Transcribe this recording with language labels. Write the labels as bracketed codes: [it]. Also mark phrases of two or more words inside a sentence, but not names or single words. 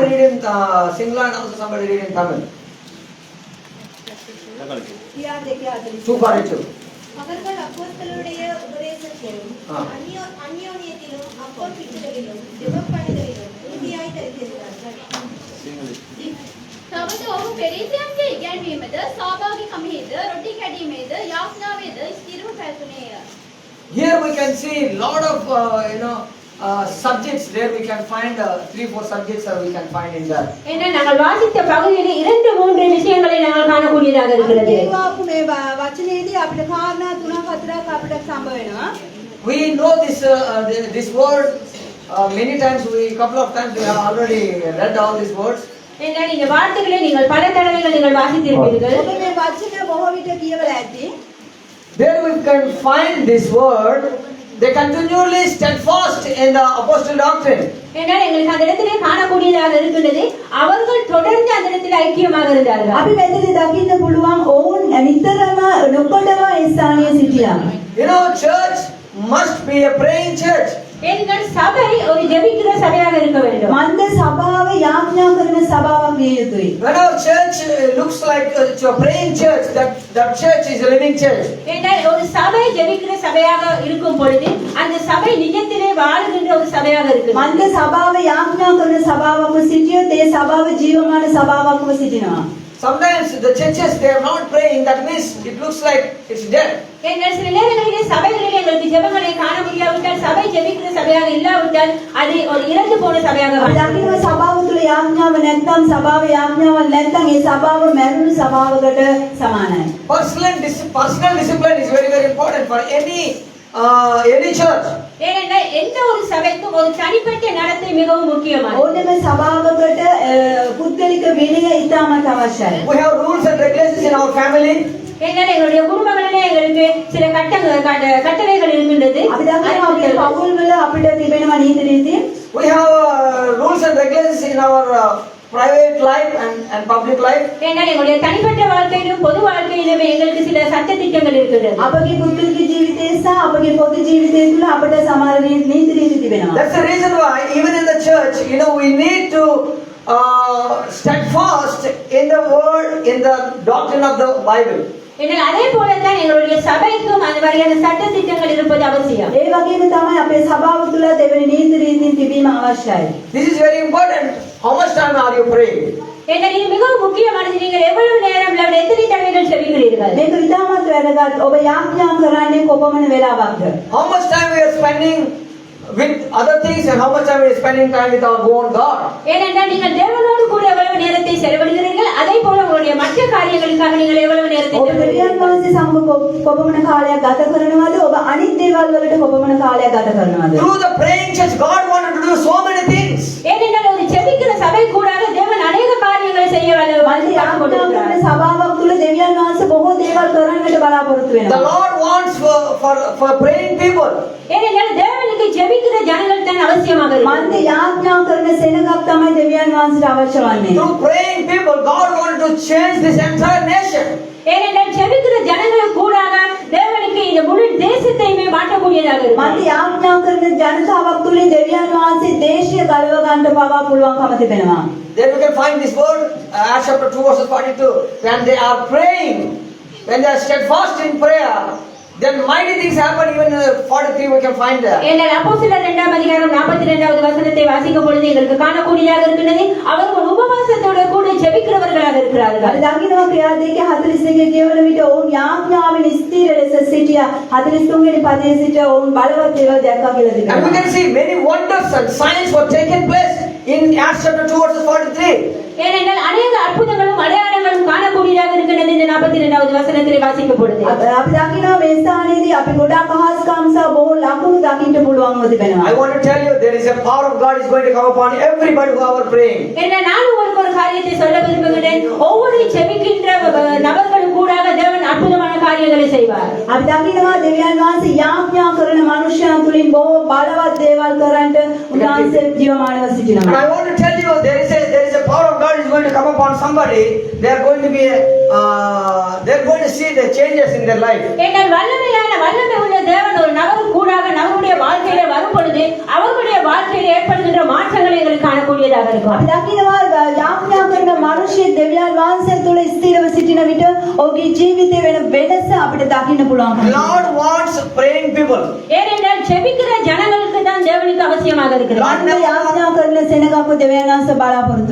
[ta] வசனம். [en] read in Sinhala and also somebody read in Tamil? [si] කියා 42. 242. [ta] அவர்கள் அப்போஸ்தலருடைய உபதேசத்திலும் அந்யோன்யத்திலும் அப்பம் பிட்டுதலிலும் ஜெபப்பணிகளிலும் உறுதியாய் தரித்திருந்தார்கள். [si] තවද ඔහු පෙරිසයන්ගේ ඉගැන්වීමද සහභාගීකමෙහිද රොටි කැඩීමේද යාඥාවේද ස්ථිරව පැවතුනේය. [en] Here we can see lot of subjects. There we can find 3-4 subjects we can find in that. [ta] ஏன்னா நாங்கள் வாசித்த பகுதியிலே 2-3 விஷயங்களை நாங்கள் காணக்கூடியதாக இருக்கிறது. [si] කියවපු මේ වචනේදී අපිට කාරණා 3-4ක් අපිට සම්බ වෙනවා. [en] We know this word many times. Couple of times we have already read all these words. [ta] ஏன்னா இந்த வார்த்தைகளை நீங்கள் பல தடவைகள் நீங்கள் வாசித்திருப்பீர்கள். [si] ඔබ මේ වචන බොහෝ විට කියවලා ඇති. [en] There we can find this word. They continually steadfast in the apostle doctrine. [ta] ஏன்னா எங்களுக்கு அந்த இடத்திலே காணக்கூடியதாக இருக்கின்றது. அவர்கள் தொடர்ந்து அந்த இடத்தில் ஐக்கியமாக இருந்தார்கள். [si] අපි මෙතනදී දකින්න පුළුවන් ඔවුන් නිතරම නොකොඩව ඒ ස්ථානයේ සිටියා. [en] Church must be a praying church. [ta] எங்கள் சபை ஒரு ஜெபிக்கிற சபையாக இருக்க வேண்டும். [si] මන්ද සභාව යාඥා කරන සභාවක් විය යුතුයි. [en] When our church looks like a praying church, that church is a living church. [ta] ஏன்னா ஒரு சபை ஜெபிக்கிற சபையாக இருக்கும் பொழுது அந்த சபை நிஜத்திலே வாழுகின்ற ஒரு சபையாக இருக்கு. [si] මන්ද සභාව යාඥා කරන සභාවක්ව සිටියොත් ඒ සභාව ජීවමාන සභාවක්ව සිටිනවා. [en] Sometimes the churches, they are not praying. That means it looks like it's dead. [ta] எங்கள் சில நேரங்களிலே சபைகளிலே எங்களுக்கு ஜெபங்களை காண முடியாவிட்டால், சபை ஜெபிக்கிற சபையாக இல்லாவிட்டால் அது ஒரு இறந்து போன சபையாக [si] අපි දකින්න සභාව තුළ යාඥාව නැත්නම් සභාව යාඥාවක් නැත්නම් ඒ සභාව මැරුණු සභාවකට සමානයි. [en] Personal discipline is very, very important for any church. [ta] ஏனென்றால் எந்த ஒரு சபைக்கும் ஒரு தனிப்பட்ட நடத்தை மிகவும் முக்கியமானது. [si] ඕනෑම සභාවකට පුද්ගලික විනය ඉතාමත් අවශ්‍යයි. [en] We have rules and regulations in our family. [ta] ஏனென்றால் எங்களுடைய குடும்பங்களிலே எங்களுக்கு சில கட்டளைகள் இருக்கின்றது. [si] අපි දකිනවා අපේ පවුල්වල අපිට තිබෙනවා නීති රීති. [en] We have rules and regulations in our private life and public life. [ta] ஏனென்றால் எங்களுடைய தனிப்பட்ட வாழ்க்கையிலும் பொது வாழ்க்கையிலும் எங்களுக்கு சில சட்ட திட்டங்கள் இருக்கின்றது. [si] අපගේ පුද්ගලික ජීවිතය සහ අපගේ පොදු ජීවිතය තුළ අපිට සමහර නීති රීති තිබෙනවා. [en] That's the reason why even in the church, we need to steadfast in the word, in the doctrine of the Bible. [ta] என்னால் அதே போலத்தான் எங்களுடைய சபைக்கும் அந்த மாதிரியான சட்ட திட்டங்கள் இருப்பது அவசியம். [si] ඒ වගේම තමයි අපේ සභාව තුළ දෙවෙනි නීති රීතීන් තිබීම අවශ්‍යයි. [en] This is very important. How much time are you praying? [ta] என்னால் இது மிகவும் முக்கியமானது. நீங்கள் எவ்வளவு நேரம் அல்லது எத்தனை தடவைகள் செபிக்கிறீர்கள்? [si] මේක ඉතාමත් වැදගත්. ඔබ යාඥා කරන්නේ කොපමණ වෙලාවක්ද? [en] How much time we are spending with other things and how much time we are spending time with our own God? [ta] ஏனென்றால் நீங்கள் தேவனோடு கூட எவ்வளவு நேரத்தை செலவிடுகிறீர்கள், அதே போல உங்களுடைய மற்ற காரியங்களுக்காக நீங்கள் எவ்வளவு நேரத்தை [si] ඔබ දෙවියන් වහන්සේ සමග කොපමණ කාලයක් ගත කරනවද? ඔබ අනිත් දේවල් වලට කොපමණ කාලයක් ගත කරනවද? [en] Through the praying church, God wanted to do so many things. [ta] ஏனென்றால் ஒரு செபிக்கிற சபை கூடாக தேவன் அநேக காரியங்களை செய்ய [si] මල්ලි යාඥා කරන සභාවක් තුළ දෙවියන් වහන්සේ බොහෝ දේවල් කරන්නට බලාපොරොත්තු [en] The [si] වෙනවා. [en] Lord wants for praying people. [ta] ஏனென்றால் தேவனுக்கு ஜெபிக்கிற ஜனங்கள் தான் அவசியமாக இருக்கு. [si] මන්ද යාඥා කරන සෙනගක් තමයි දෙවියන් වහන්සේට අවශ්‍ය වන්නේ. [en] Through praying people, God wanted to change this entire nation. [ta] ஏனென்றால் ஜெபிக்கிற ஜனங்கள் கூடாக தேவனுக்கு இந்த முழு தேசத்தையுமே மாற்றக்கூடியதாக இருக்கு. [si] මන්ද යාඥා කරන ජනතාවක් තුළින් දෙවියන් වහන්සේ දේශය ගලව ගන්න පවා පුළුවන්කම තිබෙනවා. [en] Then we can find this word, Acts chapter 2 verses 42. When they are praying, when they are steadfast in prayer, then mighty things happen. Even in 43 we can find there. [ta] ஏனென்றால் அப்போஸ்தலர் 2ஆம் அதிகாரம் 42வது வசனத்தை வாசிக்கும் பொழுது எங்களுக்கு காணக்கூடியதாக இருக்கிறது. அவர்கள் உபவாசத்தோடு கூட ஜெபிக்கிறவர்களாக இருக்கிறார்கள். [si] අපි දකිනවා ක්‍රියා දෙකේ 42 කියවන විට ඔවුන් යාඥාවෙන් ස්ථිර ලෙස සිටියා. 43 වෙනි පදයේ සිට ඔවුන් බලවත් දේවල් දැක්කා කියලා [en] And we [si] තිබෙනවා. [en] can see many wonders and signs were taking place in Acts chapter 2 verses 43. [ta] ஏனென்றால் அநேக அற்புதங்களும் அடையாளங்களும் காணக்கூடியதாக இருக்கிறது. இந்த 42வது வசனத்தில் வாசிக்கும் பொழுது [si] අපි දකිනවා මේ ස්ථානයේදී අපි ගොඩාක් අහස්කම් සහ බොහෝ ලකුණු දකින්න පුළුවන්ව තිබෙනවා. [en] I want to tell you there is a power of God is going to come upon everybody who are praying. [ta] ஏன்னா நான் உங்களுக்கு ஒரு காரியத்தை சொல்ல விரும்புகிறேன். ஒவ்வொரு ஜெபிக்கின்ற நபர்களும் கூடாக தேவன் அற்புதமான காரியங்களை செய்வார். [si] අපි දකිනවා දෙවියන් වහන්සේ යාඥා කරන මනුෂ්‍යයන් තුලින් බොහෝ බලවත් දේවල් කරන්නට උන්වහන්සේ ජීවමානව [en] And [si] සිටිනවා. [en] I want to tell you there is a power of God is going to come upon somebody. They are going to be they are going to see the changes in their life. [ta] ஏனால் வல்லமை உள்ள தேவன் ஒரு நபர் கூடாக நம்முடைய வாழ்க்கையில வரும் பொழுது அவர்களுடைய வாழ்க்கையில ஏற்படுகின்ற மாற்றங்களை எங்களுக்கு காணக்கூடியதாக இருக்கும். [si] අපි දකිනවා යාඥා කරන මනුෂ්‍ය දෙවියන් වහන්සේ තුල ස්ථිරව සිටින විට ඔහුගේ ජීවිතේ වෙන වෙනස අපිට දකින්න පුළුවන්. [en] Lord wants praying people. [ta] ஏனென்றால் ஜெபிக்கிற ஜனங்களுக்கு தான் தேவனுக்கு அவசியமாக இருக்கிறது. [si] මන්ද යාඥා කරන සෙනගක්ව දෙවියන් වහන්සේ බලාපොරොත්තු